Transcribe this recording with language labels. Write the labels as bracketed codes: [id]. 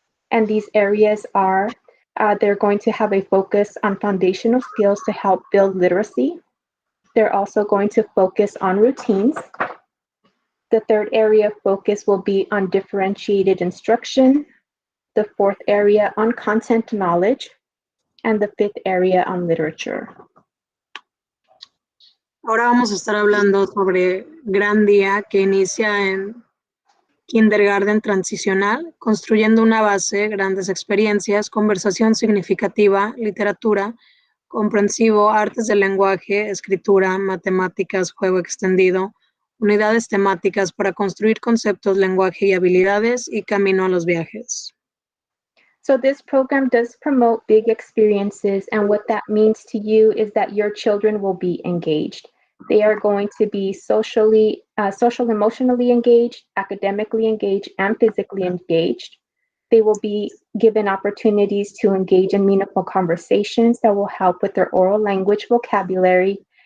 [en] And these areas are, they're going to have a focus on foundational skills to help build literacy. They're also going to focus on routines. The third area of focus will be on differentiated instruction, the fourth area on content knowledge, and the fifth area on literature. [es] Ahora vamos a estar hablando sobre Gran Día, que inicia en kindergarten transicional, construyendo una base, grandes experiencias, conversación significativa, literatura, comprensivo, artes del lenguaje, escritura, matemáticas, juego extendido, unidades temáticas para construir conceptos, lenguaje y habilidades y camino a los viajes. [en] So this program does promote big experiences, and what that means to you is that your children will be engaged. They are going to be social, emotionally engaged, academically engaged, and physically engaged. They will be given opportunities to engage in meaningful conversations that will help with their oral language vocabulary.